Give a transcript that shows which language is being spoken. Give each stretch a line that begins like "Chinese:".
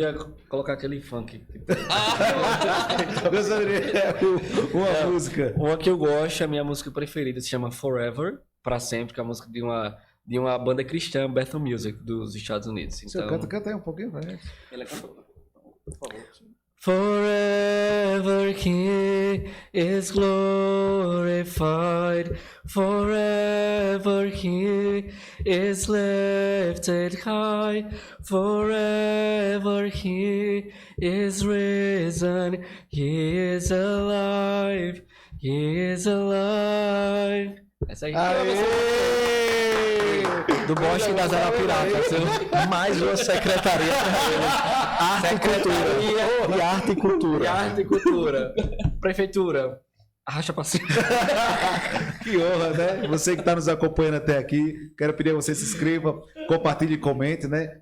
Portuguese: Eu ia colocar aquele funk. Deus uma música. Uma que eu gosto, a minha música preferida, se chama Forever, pra sempre, que é a música de uma banda cristã, Bethel Music, dos Estados Unidos. O senhor canta aí um pouquinho, vai. Ele cantou. Por favor.
English: Forever He is glorified, forever He is lifted high, forever He is risen, He is alive, He is alive.
Portuguese: Essa aí. Do Bosque das Arapiracas. Mais uma secretaria Arte e Cultura. De Arte e Cultura. De Arte e Cultura. Prefeitura. Arrasta pra cima. Que honra, né? Você que está nos acompanhando até aqui, quero pedir a você se inscreva, compartilhe e comente, né?